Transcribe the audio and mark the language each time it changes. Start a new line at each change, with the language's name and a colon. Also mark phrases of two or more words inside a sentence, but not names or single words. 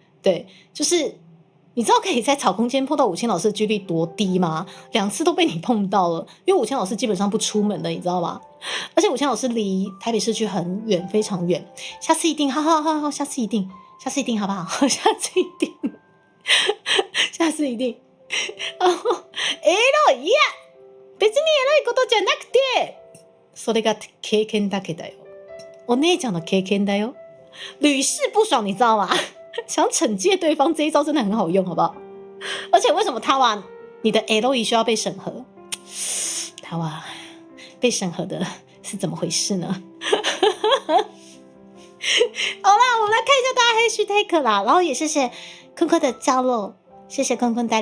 Chinese: 对，就是你知道可以在草空间碰到5000老师的几率多低吗？2次都被你碰到了，因为5000老师基本上不出门的，你知道吗？而且5000老师离台北市区很远，非常远。下次一定，好，下次一定，好不好？下次一定。
Japanese: 別に偉いことじゃなくて、それが経験だけだよ。我姉ちゃんの経験だよ。
Chinese: 屡试不爽，你知道吗？想惩戒对方这一招真的很好用，好不好？而且为什么他哇，你的 LE 需要被审核？他哇，被审核的是怎么回事呢？好啦，我们来看一下大家 hashtag 啦，然后也谢谢坤坤的加入，谢谢坤坤带